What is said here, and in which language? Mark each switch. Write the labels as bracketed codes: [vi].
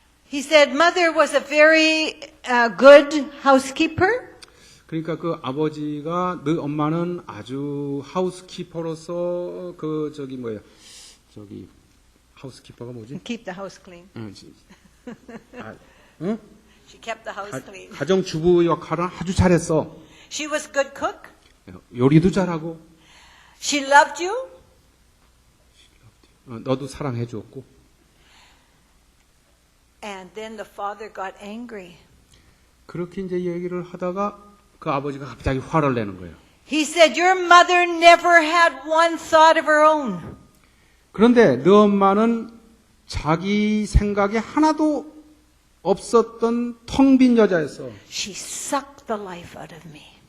[en] He said, "Mother was a very good housekeeper." [ko] 그러니까 그 아버지가 너 엄마는 아주 하우스키퍼로서 저기 하우스키퍼가 뭐지? [en] Keep the house clean. [ko] 응? [en] She kept the house clean. [ko] 가정주부 역할은 아주 잘했어. [en] She was a good cook. [ko] 요리도 잘하고. [en] She loved you. [ko] 너도 사랑해 주었고. [en] And then the father got angry. [ko] 그렇게 이제 얘기를 하다가 그 아버지가 갑자기 화를 내는 거예요. [en] He said, "Your mother never had one thought of her own." [ko] 그런데 너 엄마는 자기 생각에 하나도 없었던 텅 빈 여자였어. [en] She sucked the life out of me.